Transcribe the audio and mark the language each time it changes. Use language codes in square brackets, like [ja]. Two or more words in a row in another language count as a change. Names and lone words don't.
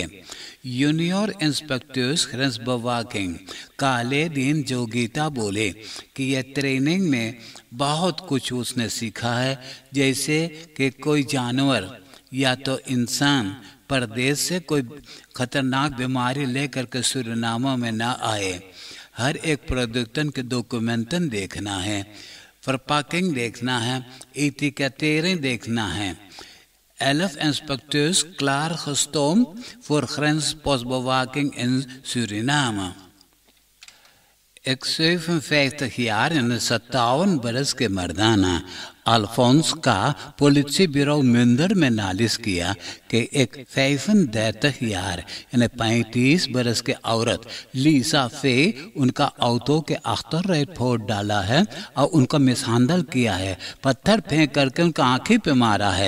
[hns] जूनियर इंस्पेक्टर्स [nl] grens postbewaking [hns] काले दिन जोगीता बोले कि यह ट्रेनिंग में बहुत कुछ उसने सीखा है, जैसे कि कोई जानवर या तो इंसान परदेश से कोई खतरनाक बीमारी लेकर के सूरीनाम में ना आए। हर एक प्रोडक्टन के डॉक्यूमेंटन देखना है, verpakking देखना है, etikettering देखना है। [nl] 11 inspecteurs klaargestoomd voor grenspostbewaking in Suriname. [hns] एक 57 [nl] jaar en [hns] 57 बरस के मर्दाना अल्फोंस का पुलिस ब्यूरो मुंदर में नालिश किया कि एक 35 jaar यानी 35 बरस के औरत लीसा फे उनका ऑटो के अख्तर फोड़ डाला है और उनका मिसहैंडल किया है, पत्थर फेंक करके उनका आंखें पे मारा है।